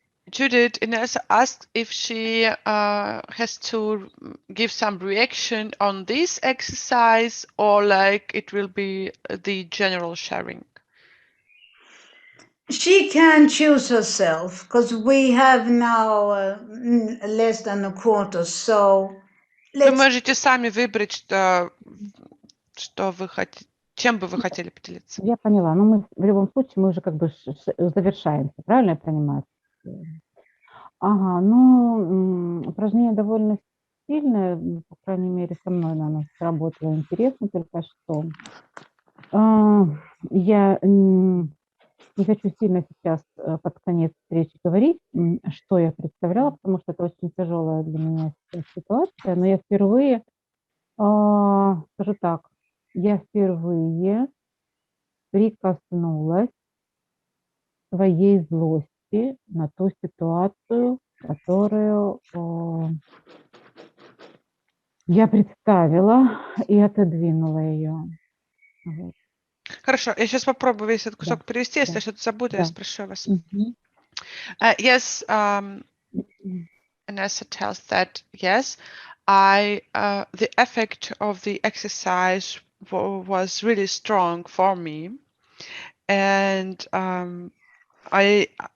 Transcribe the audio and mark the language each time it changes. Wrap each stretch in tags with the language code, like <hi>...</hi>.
<en>Judith, Ines asked if she has to give some reaction on this exercise, or like it will be the general sharing. She can choose herself, because we have now less than a quarter, so</en> <ru>Вы</ru> <en>let's...</en> <ru>можете сами выбрать, что вы хотите, чем бы вы хотели поделиться. Я поняла, но мы в любом случае мы уже как бы завершаемся, правильно я понимаю? Ага, ну, упражнение довольно сильное, по крайней мере, со мной оно сработало интересно, только что. Я не хочу сильно сейчас под конец встречи говорить, что я представляла, потому что это очень тяжелая для меня сейчас ситуация, но я впервые, скажу так, я впервые прикоснулась к своей злости на ту ситуацию, которую я представила и отодвинула ее. Вот. Хорошо, я сейчас попробую весь этот кусок перевести, если я что-то забуду, я спрошу вас.</ru> <en>Yes, Vanessa tells that, yes, the effect of the exercise was really strong for me, and I</en>